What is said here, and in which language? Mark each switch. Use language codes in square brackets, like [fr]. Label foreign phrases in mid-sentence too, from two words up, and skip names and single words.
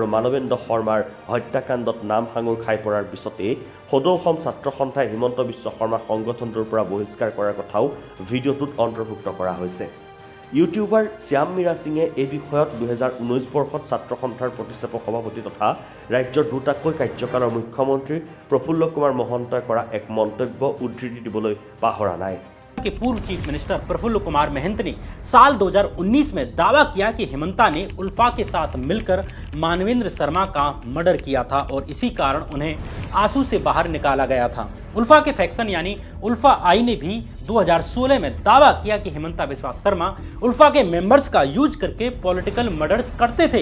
[as] মানৱেন্দ্ৰ শৰ্মাৰ হত্যাকাণ্ডত নাম সাঙুৰ খাই পৰাৰ পিছতেই সদৌ অসম ছাত্ৰ সন্থাই হিমন্ত বিশ্ব শৰ্মা সংগঠনটোৰ পৰা বহিষ্কাৰ কৰাৰ কথাও ভিডিঅ'টোত অন্তৰ্ভুক্ত কৰা হৈছে ইউটিউবাৰ শ্যাম মীৰা সিঙে এই বিষয়ত 2019 বৰ্ষত ছাত্ৰ সন্থাৰ প্ৰতিষ্ঠাপক সভাপতি তথা ৰাজ্যৰ দুটাকৈ কাৰ্যকালৰ মুখ্যমন্ত্ৰী প্ৰফুল্ল কুমাৰ মহন্তই কৰা এক মন্তব্য উদ্ধৃতি দিবলৈ পাহৰা নাই [hi] के पूर्व [en] chief minister [hi] प्रफुल्ल कुमार महंत ने साल 2019 में दावा किया कि हेमंता ने उल्फा के साथ मिलकर मानवेंद्र शर्मा का मर्डर किया था और इसी कारण उन्हें आंसू से बाहर निकाला गया था उल्फा के फैक्शन यानी उल्फा आई ने भी 2016 में दावा किया कि हेमंता बिस्वा शर्मा उल्फा के मेंबर्स का यूज करके [en] political murders [hi] करते थे